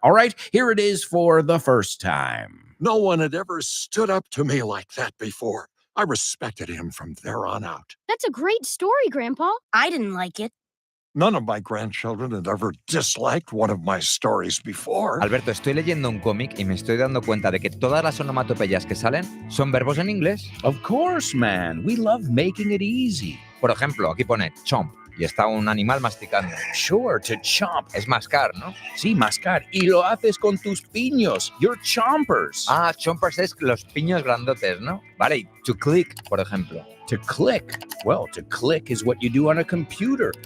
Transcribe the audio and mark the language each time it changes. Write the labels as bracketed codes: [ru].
[en] All right, here it is for the first time. No one had ever stood up to me like that before. I respected him from there on out. That's a great story, Grandpa. I didn't like it. None of my grandchildren had ever disliked one of my stories before. [es] Alberto, estoy leyendo un cómic y me estoy dando cuenta de que todas las onomatopeyas que salen son verbos en inglés. [en] Of course, man. We love making it easy. [es] Por ejemplo, aquí pone chomp. Y está un animal masticando. [en] Sure, to chomp. [es] Es mascar, ¿no? Sí, mascar. Y lo haces con tus piños. [en] Your chompers. [es] Ah, chompers es los piños grandotes, ¿no? Vale, y to click, por ejemplo. [en] To click. Well, to click is what you do on a computer.